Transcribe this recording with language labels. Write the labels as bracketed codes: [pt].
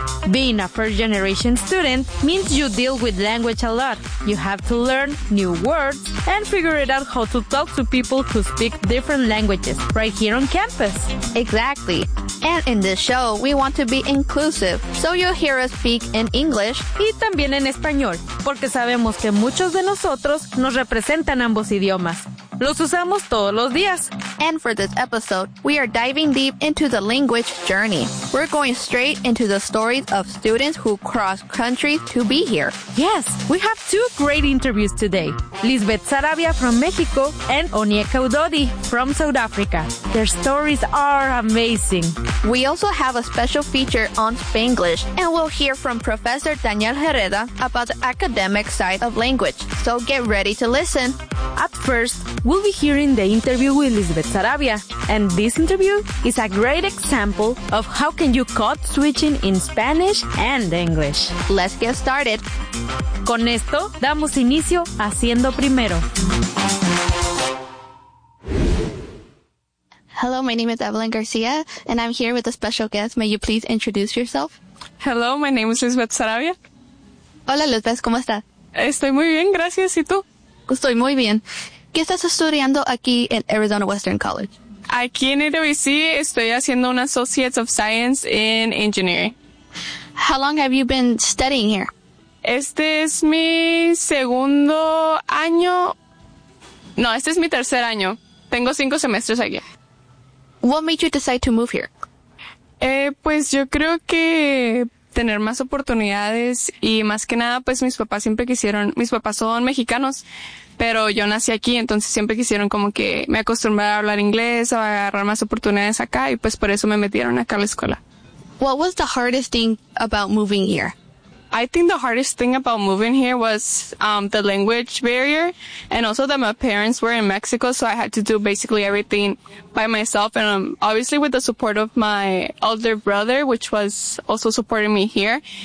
[en] Being a first-generation student means you deal with language a lot. You have to learn new words and figure it out how to talk to people who speak different languages right here on campus. Exactly. And in this show, we want to be inclusive, so you'll hear us speak in English. [es] Y también en español, porque sabemos que muchos de nosotros nos representan ambos idiomas. Los usamos todos los días. [en] And for this episode, we are diving deep into the language journey. We're going straight into the stories of students who cross countries to be here. Yes, we have two great interviews today. Lisbeth Sarabia from Mexico and Onyeka Udodi from South Africa. Their stories are amazing. We also have a special feature on Spanglish, and we'll hear from Professor Daniel Hereda about the academic side of language. So get ready to listen. Up first, we'll be hearing the interview with Lisbeth Sarabia. And this interview is a great example of how can you code switching in Spanish and English. Let's get started. [es] Con esto, damos inicio a Siendo Primero. [en] Hello, my name is Evelyn Garcia, and I'm here with a special guest. May you please introduce yourself? Hello, my name is Lisbeth Sarabia. [es] Hola, Lisbeth, ¿cómo estás? Estoy muy bien, gracias. ¿Y tú? Estoy muy bien. ¿Qué estás estudiando aquí en Arizona Western College? Aquí en AWC estoy haciendo un [en] Associate of Science in Engineering. How long have you been studying here? [es] Este es mi segundo año. No, este es mi tercer año. Tengo 5 semestres aquí. [en] What made you decide to move here? [es] Pues yo creo que tener más oportunidades y más que nada, pues mis papás siempre quisieron, mis papás son mexicanos, pero yo nací aquí, entonces siempre quisieron como que me acostumbrara a hablar inglés, a agarrar más oportunidades acá y pues por eso me metieron acá a la escuela. [en] What was the hardest thing about moving here? I think the hardest thing about moving here was the language barrier, and also that my parents were in Mexico, so I had to do basically everything by myself, and obviously with the support of my older brother, which was also supporting me here.